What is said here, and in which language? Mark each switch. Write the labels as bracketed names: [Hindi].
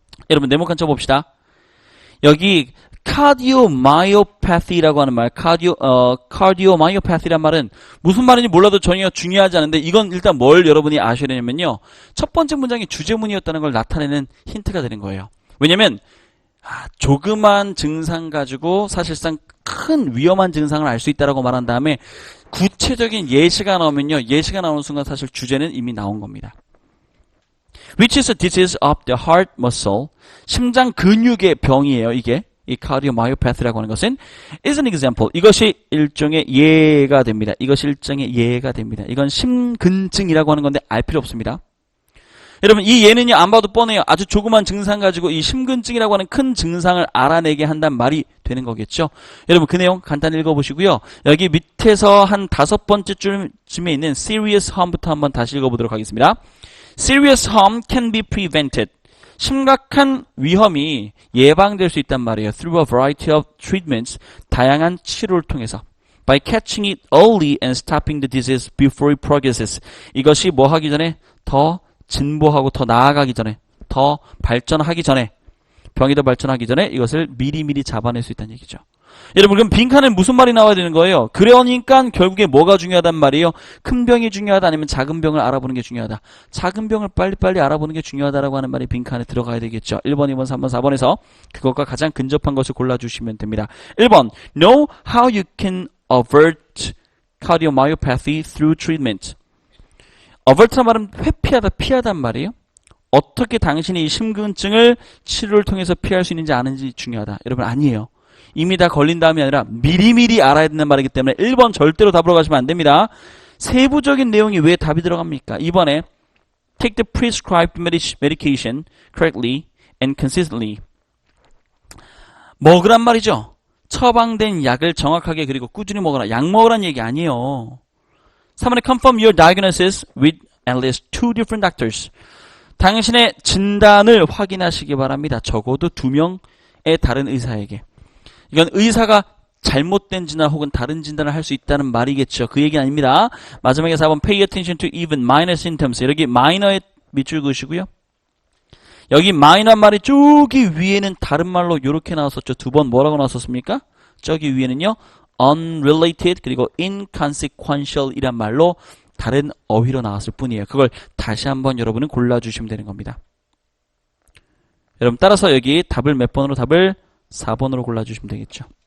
[Korean] 여러분 네모칸 쳐봅시다. 여기 cardiomyopathy라고 하는 말, cardiomyopathy란 말은 무슨 말인지 몰라도 전혀 중요하지 않은데, 이건 일단 뭘 여러분이 아셔야 되냐면요, 첫 번째 문장이 주제문이었다는 걸 나타내는 힌트가 되는 거예요. 왜냐면 조그만 증상 가지고 사실상 큰 위험한 증상을 알 수 있다라고 말한 다음에 구체적인 예시가 나오면요, 예시가 나오는 순간 사실 주제는 이미 나온 겁니다. [English] Which is a disease of the heart muscle, [Korean] 심장 근육의 병이에요. 이게 이 cardiomyopathy라고 하는 것은 [English] is an example, [Korean] 이것이 일종의 예가 됩니다. 이것이 일종의 예가 됩니다. 이건 심근증이라고 하는 건데 알 필요 없습니다. 여러분 이 예는요, 안 봐도 뻔해요. 아주 조그만 증상 가지고 이 심근증이라고 하는 큰 증상을 알아내게 한단 말이 되는 거겠죠. 여러분 그 내용 간단히 읽어보시고요. 여기 밑에서 한 5번째 쯤에 있는 serious harm부터 한번 다시 읽어보도록 하겠습니다. [English] Serious harm can be prevented. [Korean] 심각한 위험이 예방될 수 있단 말이에요. [English] Through a variety of treatments, [Korean] 다양한 치료를 통해서. [English] By catching it early and stopping the disease before it progresses. [Korean] 이것이 뭐 하기 전에, 더 진보하고 더 나아가기 전에, 더 발전하기 전에, 병이 더 발전하기 전에 이것을 미리미리 잡아낼 수 있다는 얘기죠. 여러분 그럼 빈칸에 무슨 말이 나와야 되는 거예요? 그러니까 결국에 뭐가 중요하단 말이에요? 큰 병이 중요하다 아니면 작은 병을 알아보는 게 중요하다? 작은 병을 빨리빨리 알아보는 게 중요하다라고 하는 말이 빈칸에 들어가야 되겠죠. 1번, 2번, 3번, 4번에서 그것과 가장 근접한 것을 골라주시면 됩니다. [English] 1번, know how you can avert cardiomyopathy through treatment. [Korean] avert란 말은 회피하다, 피하단 말이에요. 어떻게 당신이 이 심근증을 치료를 통해서 피할 수 있는지 아는지 중요하다. 여러분 아니에요. 이미 다 걸린 다음이 아니라 미리미리 알아야 된다는 말이기 때문에 1번 절대로 답으로 가시면 안 됩니다. 세부적인 내용이 왜 답이 들어갑니까? [English] 2번에 take the prescribed medication correctly and consistently. [Korean] 먹으란 말이죠. 처방된 약을 정확하게 그리고 꾸준히 먹어라. 약 먹으란 얘기 아니에요. [English] 3번에 confirm your diagnosis with at least 2 different doctors. [Korean] 당신의 진단을 확인하시기 바랍니다. 적어도 2명의 다른 의사에게. 이건 의사가 잘못된 진단 혹은 다른 진단을 할 수 있다는 말이겠죠. 그 얘기는 아닙니다. 마지막에 [English] 4번 pay attention to even minor symptoms. [Korean] 여기 minor에 밑줄 그으시고요. 여기 minor 말이 저기 위에는 다른 말로 이렇게 나왔었죠. 2번 뭐라고 나왔었습니까? 저기 위에는요. unrelated 그리고 inconsequential 이란 말로 다른 어휘로 나왔을 뿐이에요. 그걸 다시 한번 여러분은 골라주시면 되는 겁니다. 여러분 따라서 여기 답을 몇 번으로, 답을 4번으로 골라주시면 되겠죠.